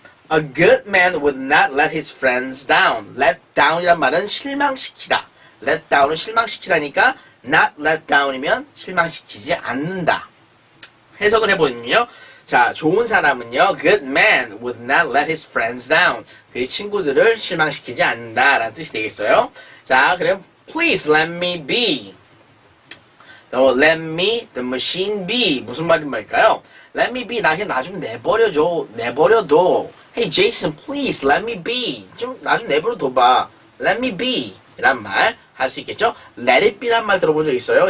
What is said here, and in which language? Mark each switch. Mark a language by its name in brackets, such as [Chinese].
[English] A good man would not let his friends down. [Korean] let down이란 말은 실망시키다. let down은 실망시키다니까 not let down이면 실망시키지 않는다. 해석을 해보면요. 자, 좋은 사람은요, [English] good man would not let his friends down. [Korean] 그의 친구들을 실망시키지 않는다 라는 뜻이 되겠어요. [English] 자, 그럼 please let me be. let me, the machine be. [Korean] 무슨 말일까요? [English] let me be, [Korean] 나 좀 내버려줘. 내버려둬. [English] Hey Jason, please let me be. [Korean] 나 좀 내버려둬봐. [English] let me be. [Korean] 이란 말 할 수 있겠죠? Let it be란 말 들어본 적 있어요?